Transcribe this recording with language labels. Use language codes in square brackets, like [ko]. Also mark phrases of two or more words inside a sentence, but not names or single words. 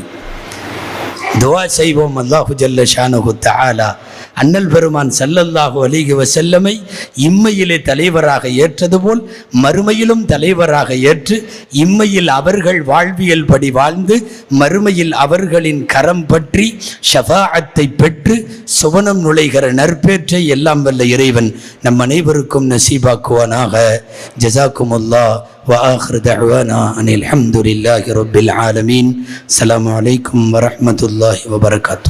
[ta] துஆ செய்வோம், [ar] الله جل شأنه تعالى [ta] அண்ணல் பெருமான் [ar] صلى الله عليه وسلم [ta] இம்மையிலே தலைவராக ஏற்றது போல் மறுமையிலும் தலைவராக ஏற்று இம்மையில் அவர்கள் வாழ்வியல் படி வாழ்ந்து மறுமையில் அவர்களின் கரம் பற்றி ஷஃபாஅத்தை பெற்று சுவனம் நுழைகிற நற்பேற்றை எல்லாம் வல்ல இறைவன் நம் அனைவருக்கும் நசீபாக்குவானாக. [ar] ஜஸாக்குமுல்லாஹ் وآخر دعوانا أن الحمد لله رب العالمين. السلام عليكم ورحمة الله وبركاته.